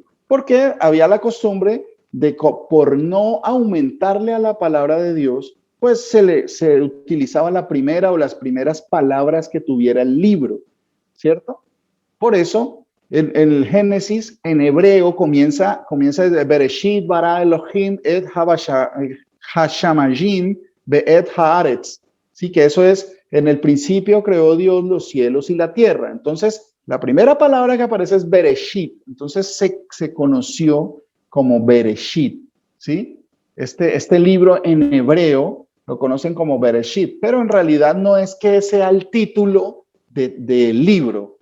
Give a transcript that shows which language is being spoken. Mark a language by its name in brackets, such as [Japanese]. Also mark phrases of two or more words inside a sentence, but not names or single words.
[Spanish] Porque había la costumbre de, por no aumentarle a la palabra de Dios, pues se utilizaba la primera o las primeras palabras que tuviera el libro, ¿cierto? Por eso, el Génesis en hebreo comienza desde [Hebrew] בראשית ברא אלוהים את השמים ואת הארץ. [Spanish] Sí, que eso es, en el principio creó Dios los cielos y la tierra. Entonces, la primera palabra que aparece es Bereshit. Entonces, se conoció como Bereshit, ¿sí? Este libro en hebreo lo conocen como Bereshit, pero en realidad no es que sea el título del libro.